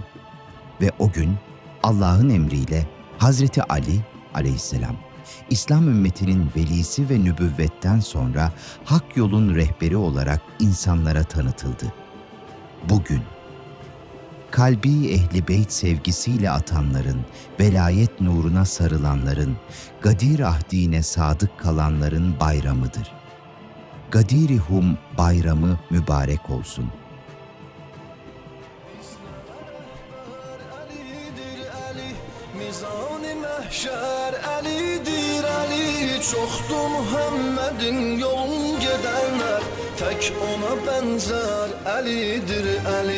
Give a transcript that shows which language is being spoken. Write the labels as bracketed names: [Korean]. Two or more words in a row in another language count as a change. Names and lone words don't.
[Turkish] Ve o gün Allah'ın emriyle Hazreti Ali aleyhisselam, İslam ümmetinin velisi ve nübüvvetten sonra hak yolun rehberi olarak insanlara tanıtıldı. Bugün, kalbi Ehl-i Beyt sevgisiyle atanların, velayet nuruna sarılanların, Gadir ahdine sadık kalanların bayramıdır. Gadir-i Hum bayramı mübarek olsun. [Azerbaijani] Mizan-ı məhşər Əlidir Əli, çoxdur Muhammedin yolun gedənlər, tək ona bənzər Əlidir Əli.